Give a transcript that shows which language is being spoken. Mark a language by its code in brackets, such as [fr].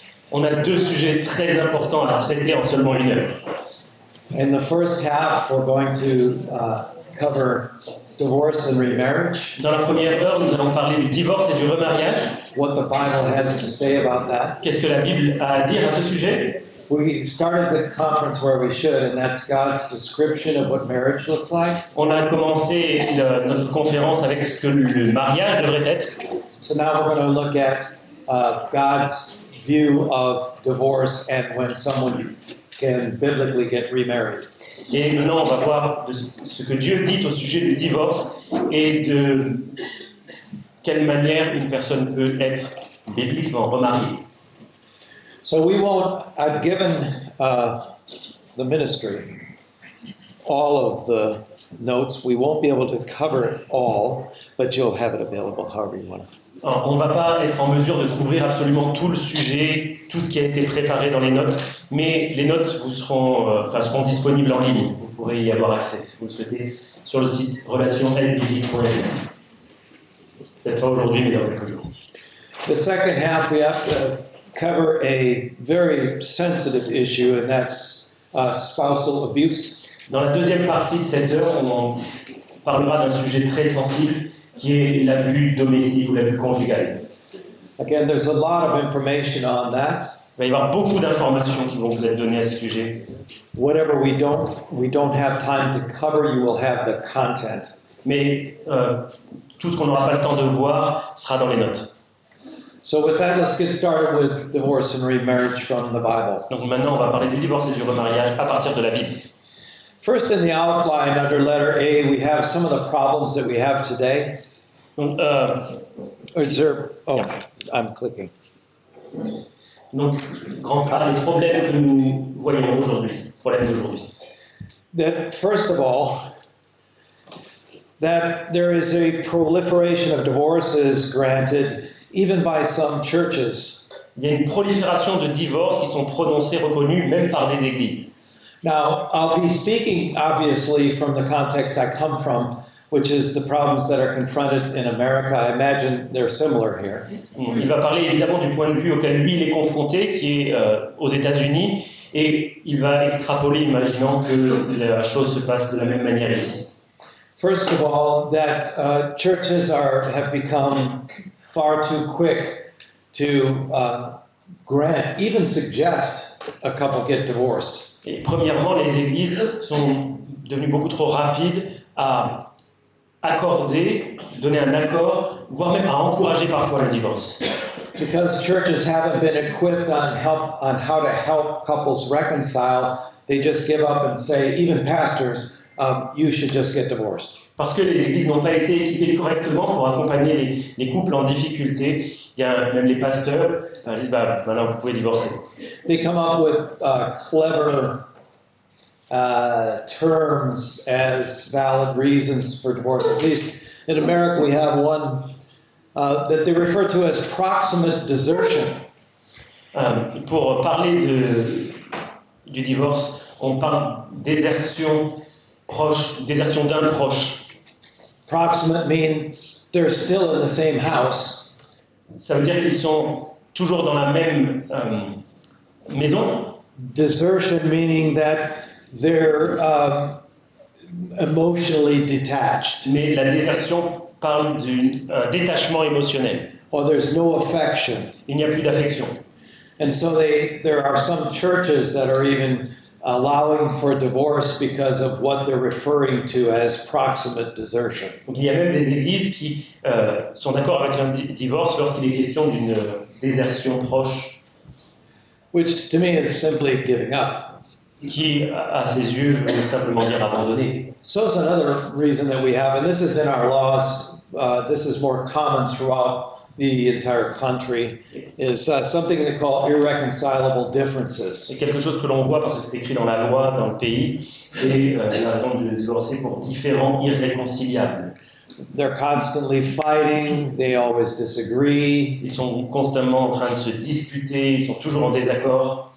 [fr] On a deux sujets très importants à traiter en seulement une heure. [en] In the first half, we're going to cover divorce and remarriage, [fr] Dans la première heure, nous allons parler du divorce et du remariage. [en] what the Bible has to say about that. [fr] Qu'est-ce que la Bible a à dire à ce sujet? [en] We started the conference where we should, and that's God's description of what marriage looks like. [fr] On a commencé notre conférence avec ce que le mariage devrait être. [en] So now we're going to look at God's view of divorce and when someone can biblically get remarried. [fr] Et maintenant, on va voir ce que Dieu dit au sujet du divorce et de quelle manière une personne peut être bibliquement remariée. [en] So I've given the ministry all of the notes. We won't be able to cover it all, but you'll have it available however you want. [fr] Alors, on ne va pas être en mesure de couvrir absolument tout le sujet, tout ce qui a été préparé dans les notes, mais les notes seront disponibles en ligne. Vous pourrez y avoir accès si vous le souhaitez sur le site relationselbiblique.fr. Peut-être pas aujourd'hui, mais dans quelques jours. [en] The second half, we have to cover a very sensitive issue, and that's spousal abuse. [fr] Dans la deuxième partie de cette heure, on parlera d'un sujet très sensible qui est l'abus domestique ou l'abus conjugal. [en] Again, there's a lot of information on that. [fr] Il va y avoir beaucoup d'informations qui vont vous être données à ce sujet. [en] Whatever we don't have time to cover, you will have the content. [fr] Mais tout ce qu'on n'aura pas le temps de voir sera dans les notes. [en] So with that, let's get started with divorce and remarriage from the Bible. [fr] Donc maintenant, on va parler du divorce et du remariage à partir de la Bible. [en] First, in the outline under letter A, we have some of the problems that we have today. [fr] Donc, [en] I'm clicking. [fr] Donc, grand A, les problèmes que nous voyons aujourd'hui, problèmes d'aujourd'hui. [en] That first of all, that there is a proliferation of divorces granted even by some churches. [fr] Il y a une prolifération de divorces qui sont prononcés, reconnus, même par des églises. [en] Now, I'll be speaking obviously from the context I come from, which is the problems that are confronted in America. I imagine they're similar here. [fr] Il va parler évidemment du point de vue auquel lui il est confronté, qui est aux États-Unis, et il va extrapoler, imaginant que la chose se passe de la même manière ici. [en] First of all, that churches have become far too quick to grant, even suggest a couple get divorced. [fr] Et premièrement, les églises sont devenues beaucoup trop rapides à accorder, donner un accord, voire même à encourager parfois le divorce. [en] Because churches haven't been equipped on how to help couples reconcile, they just give up and say, even pastors, you should just get divorced. [fr] Parce que les églises n'ont pas été équipées correctement pour accompagner les couples en difficulté. Il y a même les pasteurs disent maintenant vous pouvez divorcer. [en] They come up with clever terms as valid reasons for divorce. At least in America, we have one that they refer to as proximate desertion. [fr] Pour parler du divorce, on parle désertion proche, désertion d'un proche. [en] Proximate means they're still in the same house. [fr] Ça veut dire qu'ils sont toujours dans la même maison. [en] Desertion meaning that they're emotionally detached. [fr] Mais la désertion parle d'un détachement émotionnel. [en] Or there's no affection. [fr] Il n'y a plus d'affection. [en] And so there are some churches that are even allowing for divorce because of what they're referring to as proximate desertion. [fr] Donc, il y a même des églises qui sont d'accord avec un divorce lorsqu'il est question d'une désertion proche. [en] Which to me is simply giving up. [fr] Qui, à ses yeux, veut simplement dire abandonner. [en] So it's another reason that we have, and this is in our laws, this is more common throughout the entire country, is something they call irreconcilable differences. [fr] C'est quelque chose que l'on voit parce que c'est écrit dans la loi, dans le pays, c'est la raison de divorcer pour différends irréconciliables. [en] They're constantly fighting, they always disagree. [fr] Ils sont constamment en train de se disputer, ils sont toujours en désaccord.